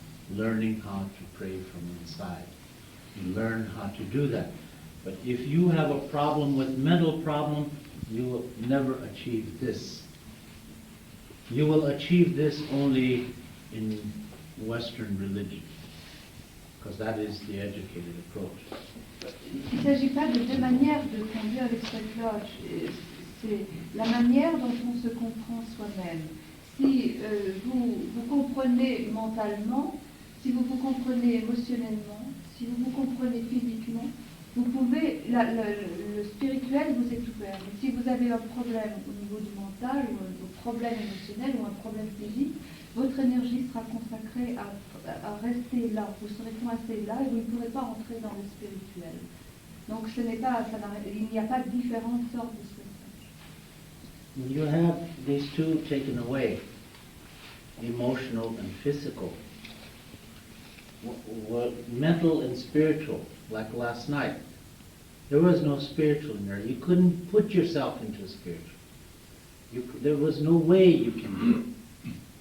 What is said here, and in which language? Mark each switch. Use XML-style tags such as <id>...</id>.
<en>Learning how to pray from inside. You learn how to do that. But if you have a problem with mental problem, you will never achieve this. You will achieve this only in Western religion, because that is the educated approach.</en> <fr>Il ne s'agit pas de deux manières de conduire les sweat lodge. C'est la manière dont on se comprend soi-même. Si vous comprenez mentalement, si vous vous comprenez émotionnellement, si vous vous comprenez physiquement, vous pouvez, le spirituel vous est ouvert. Mais si vous avez un problème au niveau du mental, ou un problème émotionnel, ou un problème physique, votre énergie sera consacrée à rester là. Vous serez coincé là et vous ne pourrez pas entrer dans le spirituel. Donc il n'y a pas différentes sortes de spirituel.</fr> <en>When you have these two taken away, emotional and physical, mental and spiritual, like last night, there was no spiritual in there. You couldn't put yourself into spiritual. There was no way you can do it.</en>